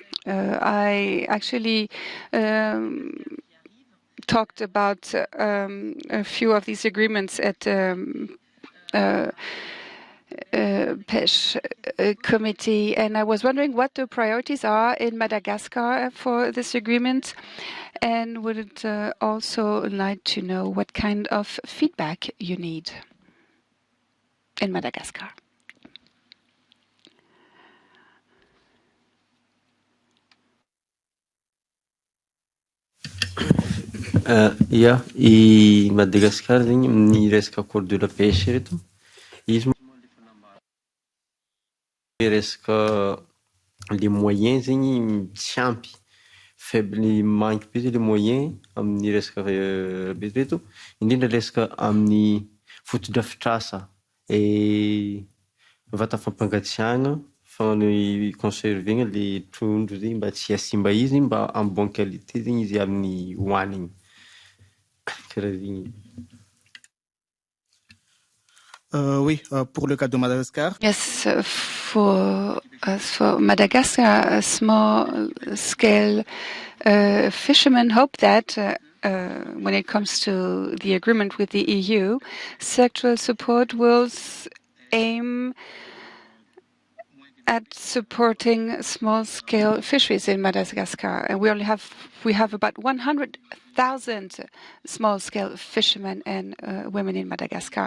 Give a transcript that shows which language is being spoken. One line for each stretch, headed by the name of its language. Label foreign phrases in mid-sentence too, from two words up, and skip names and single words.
English: I actually talked about a few of these agreements at PECH committee, and I was wondering what the priorities are in Madagascar for this agreement, and would also like to know what kind of feedback you need in Madagascar.
Malagasy: Ia, i Madagascar zegny amin'ny resaka
French: accord de la pêche
Malagasy: reto, izy resaka
French: les moyens
Malagasy: zegny tsy ampy, faible, manky be zay le moyen amin'ny resaka be reto, indrindra resaka amin'ny fotodrafitrasa vata fampangatsiahana ny conservena le trondro zegny mba tsy hasimba izy mba
French: en bonne qualité
Malagasy: zegny izy amin'ny hoanigny.
French: Oui, pour le cas de Madagascar.
English: Yes, for Madagascar, small-scale fishermen hope that when it comes to the agreement with the EU, sectoral support will aim at supporting small-scale fisheries in Madagascar, and we have about 100,000 small-scale fishermen and women in Madagascar.